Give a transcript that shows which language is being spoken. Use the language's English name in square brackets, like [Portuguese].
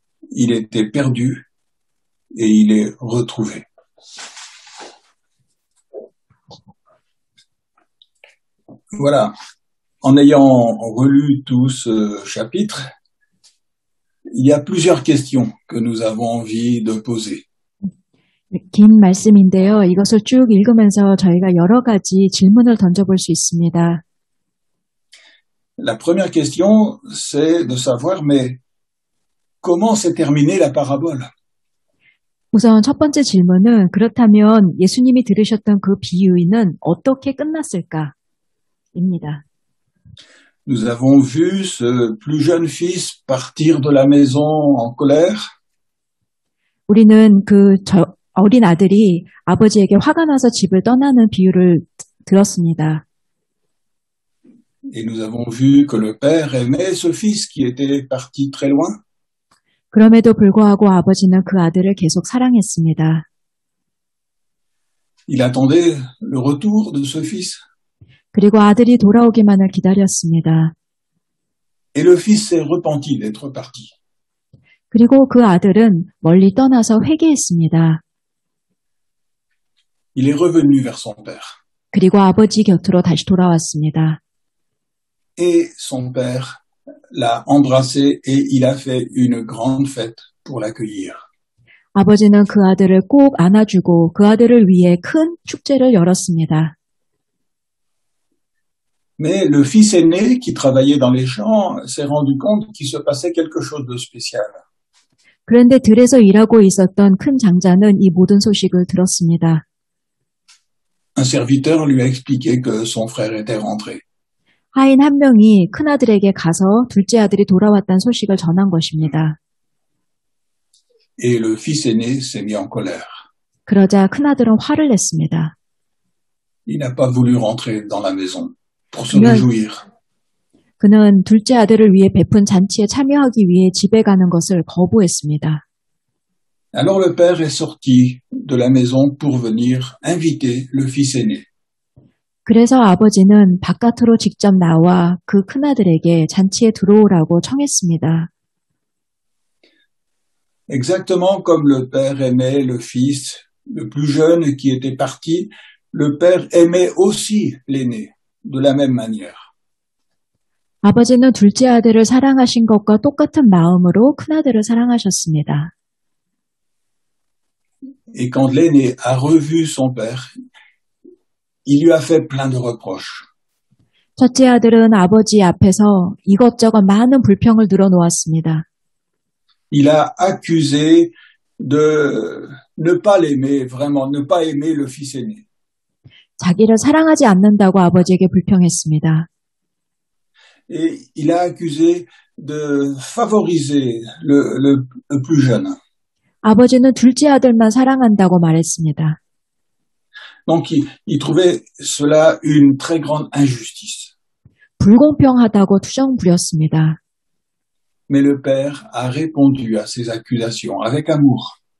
[French] Il était perdu, et il est retrouvé. Voilà. En ayant relu tout ce chapitre, il y a plusieurs questions que nous avons envie de poser. [Korean] 긴 말씀인데요. 이것을 쭉 읽으면서 저희가 여러 가지 질문을 던져볼 수 있습니다. [French] La première question, c'est de savoir, mais comment s'est terminée la parabole? [Korean] 우선 첫 번째 질문은 그렇다면 예수님이 들으셨던 그 비유는 어떻게 끝났을까? 입니다. [French] Nous avons vu ce plus jeune fils partir de la maison en colère. [Korean] 우리는 그 어린 아들이 아버지에게 화가 나서 집을 떠나는 비유를 들었습니다. [French] Et nous avons vu que le père aimait ce fils qui était parti très loin. [Korean] 그럼에도 불구하고 아버지는 그 아들을 계속 사랑했습니다. [French] Il attendait le retour de ce fils. [Korean] 그리고 아들이 돌아오기만을 기다렸습니다. [French] Et le fils s'est repenti d'être parti. [Korean] 그리고 그 아들은 멀리 떠나서 회개했습니다. [French] Il est revenu vers son père. [Korean] 그리고 아버지 곁으로 다시 돌아왔습니다. [French] Et son père l'a embrassé et il a fait une grande fête pour l'accueillir. [Korean] 아버지는 그 아들을 꼭 안아주고 그 아들을 위해 큰 축제를 열었습니다. [French] Mais le fils aîné qui travaillait dans les champs s'est rendu compte qu'il se passait quelque chose de spécial. [Korean] 그런데 들에서 일하고 있었던 큰 장자는 이 모든 소식을 들었습니다. [French] Un serviteur lui a expliqué que son frère était rentré. [Korean] 하인 한 명이 큰아들에게 가서 둘째 아들이 돌아왔다는 소식을 전한 것입니다. [French] Et le fils aîné s'est mis en colère. [Korean] 그러자 큰아들은 화를 냈습니다. [French] Il n'a pas voulu rentrer dans la maison pour se réjouir. [Korean] 그는 둘째 아들을 위해 베푼 잔치에 참여하기 위해 집에 가는 것을 거부했습니다. [French] Alors le père est sorti de la maison pour venir inviter le fils aîné. [Korean] 그래서 아버지는 바깥으로 직접 나와 그 큰아들에게 잔치에 들어오라고 청했습니다. [French] Exactement comme le père aimait le fils, le plus jeune qui était parti, le père aimait aussi l'aîné, de la même manière. [Korean] 아버지는 둘째 아들을 사랑하신 것과 똑같은 마음으로 큰아들을 사랑하셨습니다. [French] Et quand l'aîné a revu son père, il lui a fait plein de reproches. [Korean] 첫째 아들은 아버지 앞에서 이것저것 많은 불평을 늘어놓았습니다. [French] Il a accusé de ne pas l'aimer, vraiment, ne pas aimer le fils aîné. [Korean] 자기를 사랑하지 않는다고 아버지에게 불평했습니다. [French] Et il a accusé de favoriser le plus jeune. [Korean] 아버지는 둘째 아들만 사랑한다고 말했습니다. [French] Donc, il trouvait cela une très grande injustice. [Korean] 불공평하다고 투정 부렸습니다. [French] Mais le père a répondu à ces accusations avec amour.